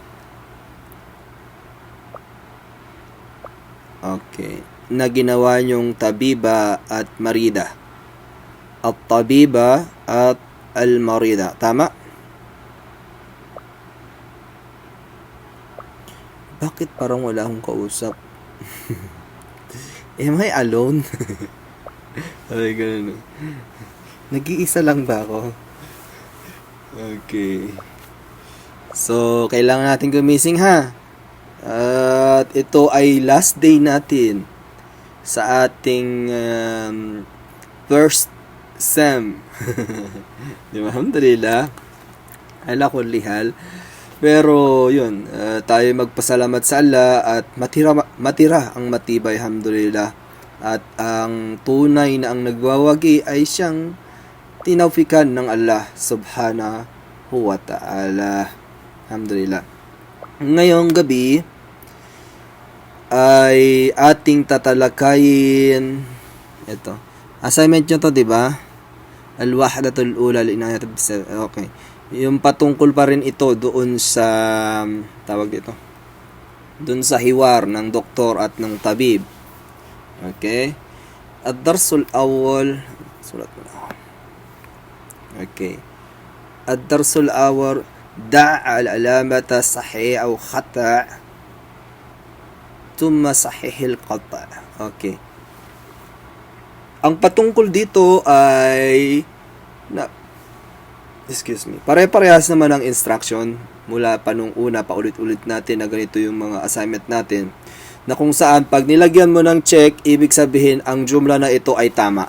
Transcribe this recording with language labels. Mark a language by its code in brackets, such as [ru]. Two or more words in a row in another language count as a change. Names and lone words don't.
[tl] Okay. Na ginawa nyong tabiba at marida. At tabiba at al-marida. Tama? Bakit parang wala akong kausap? [en] Am I alone? [tl] Ay, ganun. Nag-iisa lang ba ako? Okay. So, kailangan natin gumising ha. At ito ay [en] last day [tl] natin sa ating [en] first sem. [tl] Di ba? [ar] الحمد لله. على كل حال. [tl] Pero yun, tayo magpasalamat sa Allah at matira ang matibay, alhamdulillah. At ang tunay na ang nagwawagi ay siyang tinawfikan ng Allah [ar] سبحانه وتعالى. [tl] Alhamdulillah. Ngayong gabi ay ating tatalakayin ito. Assignment nyo to, di ba? [ar] الوحدة الأولى العيادة. [tl] Okay. Yung patungkol pa rin ito doon sa tawag dito. Doon sa hiwar ng doktor at ng tabib. [ar] Okay? الدرس الأول, [tl] sulat mo na. Okay. [ar] الدرس الأول، ضع العلامة صحيح أو خطأ ثم صحح الخطأ'. [tl] Okay. Ang patungkol dito ay pare-parehas naman ang instruction mula pa nung una, paulit-ulit natin na ganito yung mga assignment natin, na kung saan pag nilagyan mo ng check, ibig sabihin ang jumla na ito ay tama.